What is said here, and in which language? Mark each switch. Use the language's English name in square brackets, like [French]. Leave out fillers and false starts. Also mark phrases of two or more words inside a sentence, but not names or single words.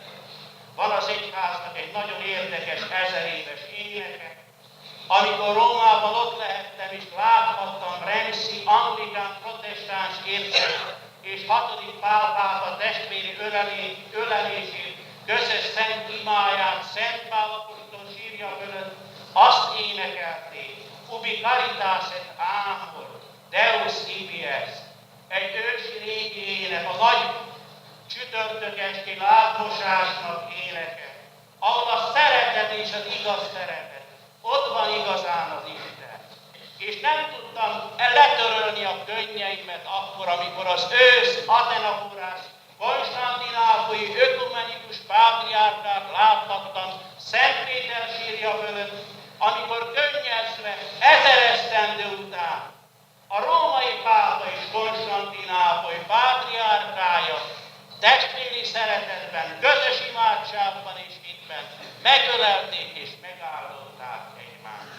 [Hungarian] Van az egyháznak egy nagyon érdekes 1000 éves éneke, amikor Rómában ott lehettem és láthattam Ramsay anglikán protestáns ércet és 6. Pál pápa testvéri ölelését, közös szent imáját, Szent Pál apostol sírja fölött, azt énekelték, [Latin] Ubi caritas et amor, Deus ibi est. [Hungarian] Egy ősi régi ének, a nagy csütörtök esti lábmosásnak éneke, ahol a szeretet és az igaz szeretet, ott van igazán az Isten. És nem tudtam letörölni a könnyeimet akkor, amikor az ősz Atenaforás konstantinápolyi ökumenikus pátriárkát láthattam Szent Péter sírja fölött, amikor könnyezve 1000 esztendő után a római pápa és Konstantinápoly pátriárkája testvéri szeretetben, közös imádságban és hitben megölelték és megáldották egymást.